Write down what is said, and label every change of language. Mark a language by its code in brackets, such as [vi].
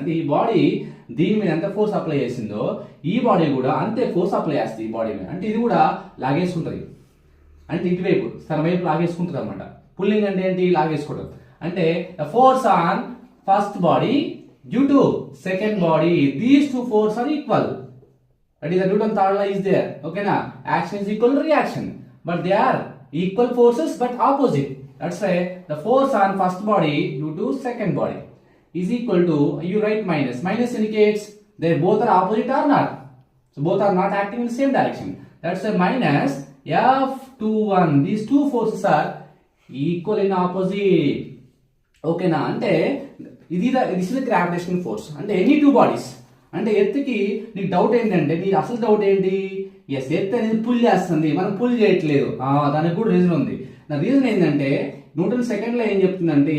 [te] అంటే ఈ బాడీ దీని మీద ఎంత ఫోర్స్ అప్లై చేసిందో ఈ బాడీ కూడా అంతే ఫోర్స్ అప్లై చేస్తుంది ఈ బాడీ మీద. అంటే ఇది కూడా లాగేసుకుంటుంది. అంటే ఇటువైపు తన వైపు లాగేసుకుంటుంది అనమాట. పుల్లింగ్ అంటే ఏంటి? లాగేసుకోవడం. అంటే [en] Force on first body due to second body, these 2 force are equal. That is the Newton third law is there. Okay na? Action is equal to reaction, but they are equal forces but opposite. That's why the force on first body due to second body is equal to, you write minus. Minus indicates they both are opposite or not. So both are not acting in the same direction. That's why minus F21. These 2 forces are equal in opposite. Okay na? [te] Ante [en] this is the gravitational force. [te] Ante [en] any 2 bodies. [te] అంటే ఎర్త్కి నీకు doubt ఏంటంటే, నీ అసలు doubt ఏంటి? Yes, earth అనేది pull చేస్తుంది, మనం pull చేయట్లేదు. దానికి కూడా రీజన్ ఉంది. నా రీజన్ ఏంటంటే న్యూటన్ సెకండ్ లో ఏం చెప్తుందంటే